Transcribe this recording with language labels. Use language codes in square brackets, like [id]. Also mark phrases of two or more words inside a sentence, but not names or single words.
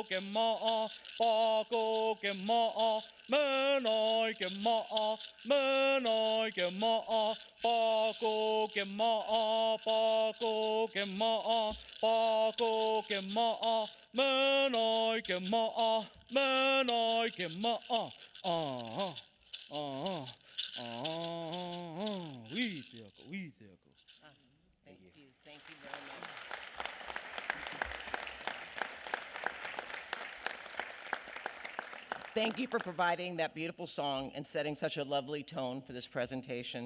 [en] Kema, Paco Kema, Menai Kema, Menai Kema, Paco Kema, Paco Kema, Paco Kema, Menai Kema, Menai Kema, we Thank you very much. thank you for providing that beautiful song and setting such a lovely tone for this presentation.